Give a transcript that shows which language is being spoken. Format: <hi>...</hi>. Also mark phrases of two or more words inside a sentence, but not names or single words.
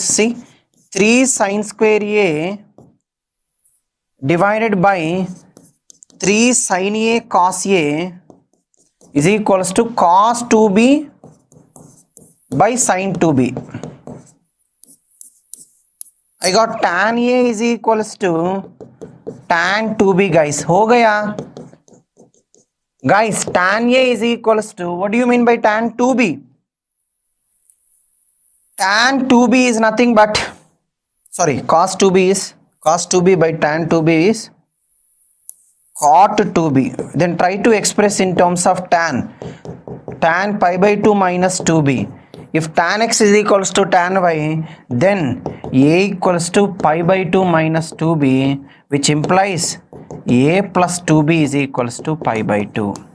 <en>See, 3 sine square A divided by 3 sine A cos A is equals to cos 2B by sine 2B. I got tan A is equals to tan 2B, guys.</en> <hi>हो गया.</hi> <en>Guys, tan A is equals to, what do you mean by tan 2B? Tan 2B is nothing but, sorry, cos 2B by tan 2B is cot 2B. Then try to express in terms of tan pi by 2 minus 2B. If tan x is equals to tan y, then A equals to pi by 2 minus 2B, which implies A plus 2B is equals to pi by 2.</en>